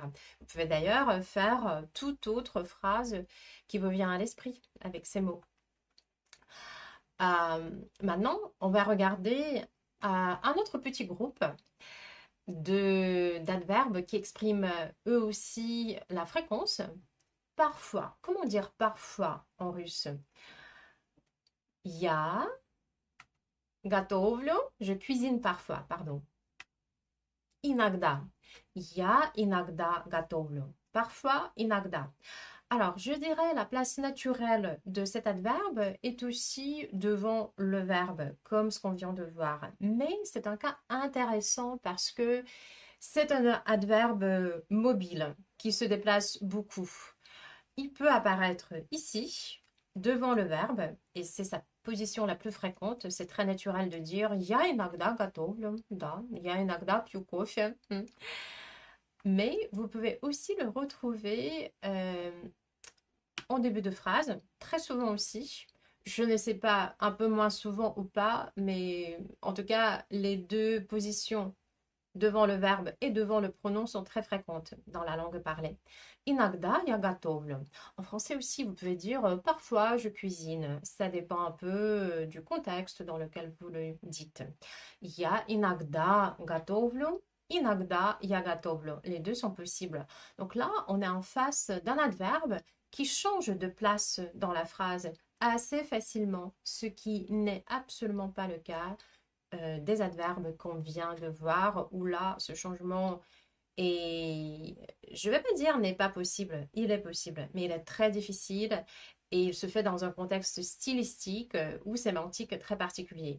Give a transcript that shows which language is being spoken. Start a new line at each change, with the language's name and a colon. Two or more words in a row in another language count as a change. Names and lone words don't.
French: Vous pouvez d'ailleurs faire toute autre phrase qui vous vient à l'esprit avec ces mots. Maintenant, on va regarder un autre petit groupe d'adverbes qui expriment eux aussi la fréquence. Parfois, comment dire parfois en russe?
Russian: Я готовлю,
French: je cuisine parfois, pardon.
Russian: Иногда. Я иногда готовлю.
French: Parfois, иногда. Alors, je dirais la place naturelle de cet adverbe est aussi devant le verbe, comme ce qu'on vient de voir. Mais c'est un cas intéressant parce que c'est un adverbe mobile qui se déplace beaucoup. Il peut apparaître ici, devant le verbe, et c'est sa position la plus fréquente. C'est très naturel de dire
Russian: Я иногда готовлю, да, я иногда пью кофе.
French: Mais vous pouvez aussi le retrouver en début de phrase, très souvent aussi. Je ne sais pas, un peu moins souvent ou pas, mais en tout cas, les deux positions devant le verbe et devant le pronom sont très fréquentes dans la langue parlée.
Russian: Inagda я готовлю.
French: En français aussi, vous pouvez dire parfois je cuisine. Ça dépend un peu du contexte dans lequel vous le dites.
Russian: Я иногда готовлю. Inagda я готовлю.
French: Les deux sont possibles. Donc là, on est en face d'un adverbe qui change de place dans la phrase assez facilement, ce qui n'est absolument pas le cas des adverbes qu'on vient de voir, où là, ce changement est, je ne vais pas dire n'est pas possible, il est possible, mais il est très difficile et il se fait dans un contexte stylistique ou sémantique très particulier.